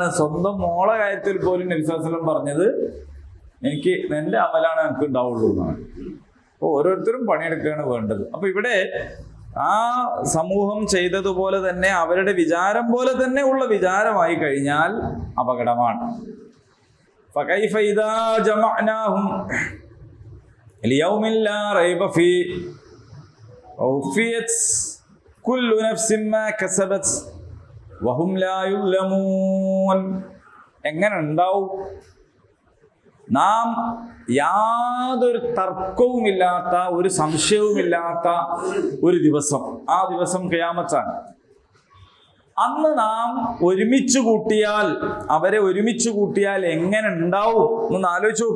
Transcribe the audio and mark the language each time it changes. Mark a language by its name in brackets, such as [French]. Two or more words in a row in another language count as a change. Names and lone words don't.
[Malayalam] സ്വന്തം മോളെ കാര്യത്തിൽ പോലും നബി [Arabic] صلى الله عليه وسلم [Malayalam] പറഞ്ഞത് എനിക്ക് എൻ്റെ അമലാണ് എനിക്ക് ഉണ്ടാവുള്ളൂ എന്നാണ്. അപ്പോൾ ഓരോരുത്തരും പണിയെടുക്കുകയാണ് വേണ്ടത്. അപ്പൊ ഇവിടെ ആ സമൂഹം ചെയ്തതുപോലെ തന്നെ അവരുടെ വിചാരം പോലെ തന്നെ ഉള്ള വിചാരമായി കഴിഞ്ഞാൽ അപകടമാണ്. [Arabic] فكيف إذا جمعناهم ليوم لا ريب فيه ووفيت كل نفس ما كسبت وهم لا يظلمون. [Malayalam] എങ്ങനെ ഉണ്ടാവും? നാം യാതൊരു തർക്കവുമില്ലാത്ത, ഒരു സംശയവുമില്ലാത്ത ഒരു ദിവസം, ആ ദിവസം ഖിയാമത്താണ്. അന്ന് നാം ഒരുമിച്ച് കൂട്ടിയാൽ, അവരെ ഒരുമിച്ച് കൂട്ടിയാൽ എങ്ങനെ ഉണ്ടാവും എന്ന് ആലോചിച്ച് നോക്ക്.